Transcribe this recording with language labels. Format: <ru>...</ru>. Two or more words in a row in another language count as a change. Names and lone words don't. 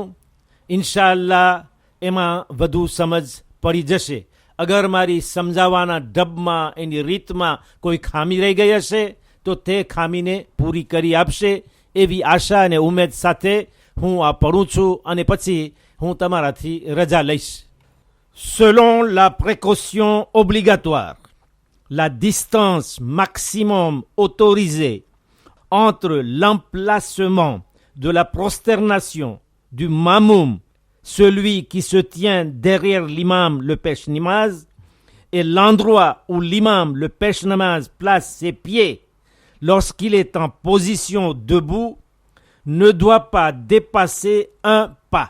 <gu>ઇન્શાઅલ્લાહ એમાં વધુ સમજ પડી જશે. અગર મારી સમજાવવાના ઢબમાં, એની રીતમાં કોઈ ખામી રહી ગઈ હશે તો તે ખામીને પૂરી કરી આપશે એવી આશા અને ઉમેદ સાથે હું આ પડું છું, અને પછી હું તમારાથી રજા લઈશ.</gu> <fr>Selon la précaution obligatoire, la distance maximum autorisée entre l'emplacement de la prosternation du mamoum, celui qui se tient derrière l'imam le pêche-namaz, et l'endroit où l'imam le pêche-namaz place ses pieds lorsqu'il est en position debout, ne doit pas dépasser 1 pas.</fr>